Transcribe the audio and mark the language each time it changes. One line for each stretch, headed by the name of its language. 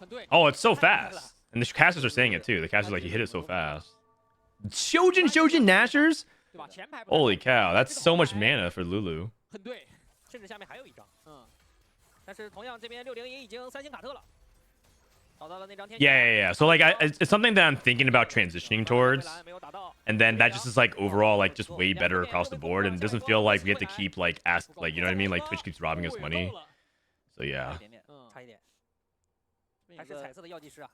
English: Oh, it's so fast. And the casters are saying it too. The casters like he hit it so fast. Shojin Nashers. Holy cow, that's so much mana for Lulu.
Chinese: 甚至下面还有一张，但是同样这边60也已经3星卡特了，找到了那张天。
English: Yeah. So like, it's something that I'm thinking about transitioning towards, and then that just is like overall like just way better across the board, and it doesn't feel like we have to keep like you know what I mean? Like Twitch keeps robbing us money. So yeah.
Chinese: 差一点，还是彩色的药剂师啊。